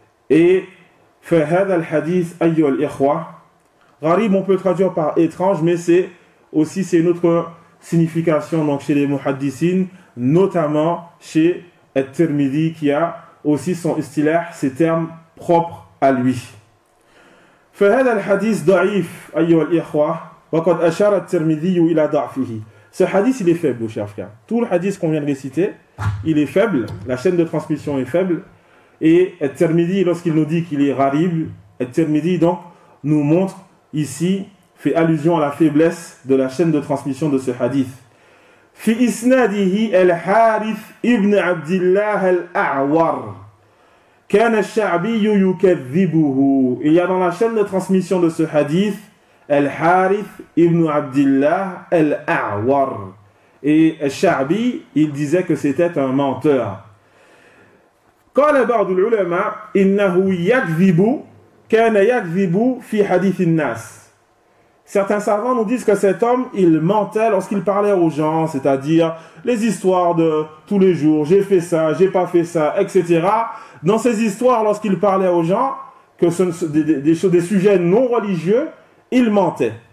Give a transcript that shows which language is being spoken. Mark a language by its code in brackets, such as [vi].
[fr] Et [ar] فهذا الحديث أيها الإخوة [fr] gharib on peut traduire par étrange, mais c'est une autre signification donc chez les muhaddisines, notamment chez at-Tirmidhi qui a aussi son istilah, ses termes propres à lui. [ar] فهذا الحديث ضعيف أيها الإخوة وقد أشار الترمذي إلى ضعفه. [fr] Ce hadith il est faible, chers frères. Tout le hadith qu'on vient de réciter, il est faible, la chaîne de transmission est faible, et at-Tirmidhi lorsqu'il nous dit qu'il est gharib, at-Tirmidhi donc nous montre ici, fait allusion à la faiblesse de la chaîne de transmission de ce hadith. [ar] في إسناده الحارث ابن عبد الله الأعور كان الشعبي يكذبه. [fr] Il y a dans la chaîne de transmission de ce hadith Al-Harith ibn Abdillah al-A'war. Et Al-Sha'bi, il disait que c'était un menteur. [ar] قال بعض العلماء إنه يكذب كان يكذب في حديث الناس. [fr] Certains savants nous disent que cet homme, il mentait lorsqu'il parlait aux gens, c'est-à-dire les histoires de tous les jours, j'ai fait ça, j'ai pas fait ça, etc. Dans ces histoires, lorsqu'il parlait aux gens, que ce sont des sujets non religieux, il mentait.